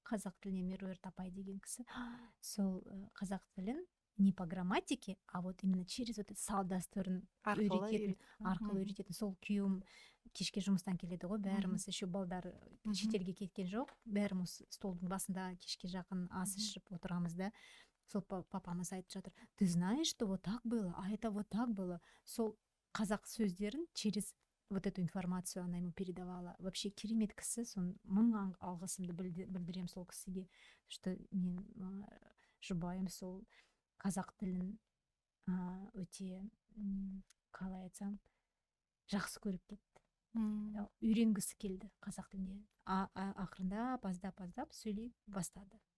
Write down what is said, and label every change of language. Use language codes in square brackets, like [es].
[kk] Қазақ тіліне Меруерт апай деген кісі. Сол қазақ тілін [ru] не по грамматике, а вот именно через вот [kk] салт дәстүрін арқылы үйрететін. Сол күйеуім кешке жұмыстан келеді ғой, бәріміз еще балдар шетелге кеткен жоқ, бәріміз столдың басында кешке жақын ас ішіп отырамыз да. Сол папамыз айтып жатыр: [ru] ты знаешь, что вот так было, а это вот так было. [kk] Сол қазақ сөздерін [ru] через вот эту информацию она ему передавала. [kk] Вообще керемет кісі, сон мың алғысымды білдірем сол кісіге, что мен жұбайым сол қазақ тілін өте, қалай айтсам, жақсы көріп кетті. Үйренгісі келді қазақ тіліне. Ақырындап, аздап сөйлей бастады.